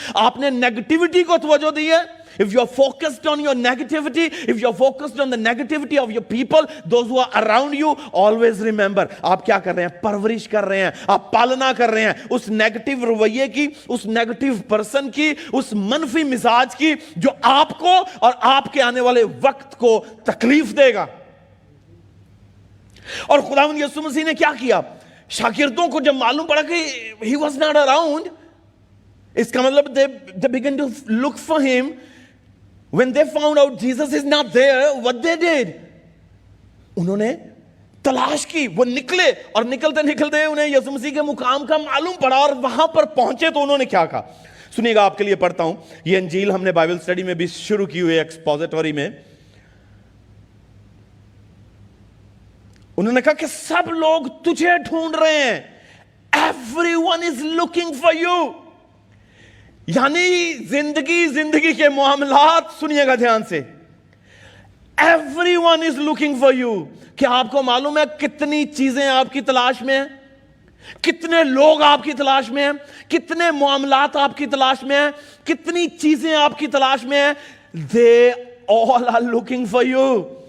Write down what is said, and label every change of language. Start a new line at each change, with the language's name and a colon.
Urdu: آپ نے نیگیٹیوٹی کو توجہ دی ہے.
English: If you are focused on your negativity, if you are focused on the negativity of your people, those who are around you, always remember,
Urdu: آپ کیا کر رہے ہیں؟ پرورش کر رہے ہیں، آپ پالنا کر رہے ہیں اس نیگیٹو رویے کی، اس نیگیٹو پرسن کی، اس منفی مزاج کی جو آپ کو اور آپ کے آنے والے وقت کو تکلیف دے گا. اور خداوند یسوع مسیح نے کیا کیا؟ شاگردوں کو جب معلوم پڑا کہ
English: he was not around،
Urdu: اس کا مطلب
English: they began to look for him. When they found out Jesus is not there, what they did?
Urdu: انہوں نے تلاش کی، وہ نکلے، اور نکلتے نکلتے انہیں یسوع مسیح کے مقام کا معلوم پڑا، اور وہاں پر پہنچے تو انہوں نے کیا کہا؟ سنیے گا، آپ کے لیے پڑھتا ہوں. یہ انجیل ہم نے بائبل اسٹڈی میں بھی شروع کی ہوئی ہے، ایکسپوزیٹوری میں. انہوں نے کہا کہ سب لوگ تجھے ڈھونڈ رہے ہیں.
English: Everyone is looking for you.
Urdu: یعنی زندگی کے معاملات، سنیے گا دھیان سے،
English: everyone is looking for you.
Urdu: کیا آپ کو معلوم ہے کتنی چیزیں آپ کی تلاش میں ہیں؟ کتنے لوگ آپ کی تلاش میں ہیں؟ کتنے معاملات آپ کی تلاش میں ہیں؟ کتنی چیزیں آپ کی تلاش میں ہیں؟
English: they all are looking for you.